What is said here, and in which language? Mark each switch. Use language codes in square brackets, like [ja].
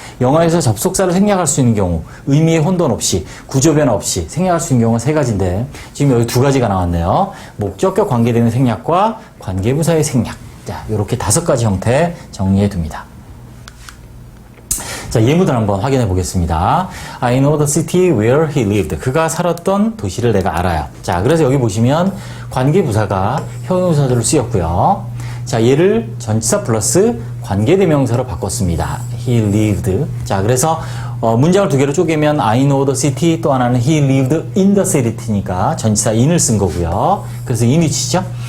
[ko] 영어에서 접속사를 생략할 수 있는 경우 의미의 혼돈 없이 구조 변화 없이 생략할 수 있는 경우가 3가지인데 지금 여기 2가지가 나왔네요. 목적격 관계대명사 생략과 관계부사의 생략. 자, 이렇게 5가지 형태 정리해 둡니다. 자, 예문을 한번 확인해 보겠습니다. [en] I know the city where he lived. [ko] 그가 살았던 도시를 내가 알아요. 자, 그래서 여기 보시면 관계부사가 형용사절로 쓰였고요. 자, 얘를 전치사 플러스 관계대명사로 바꿨습니다. [en] He lived. [ko] 자, 그래서 문장을 2개로 쪼개면 [en] I know the city [ko] 또 하나는 [en] he lived in the city [ko] 니까 전치사 in을 쓴 거고요. 그래서 in which죠.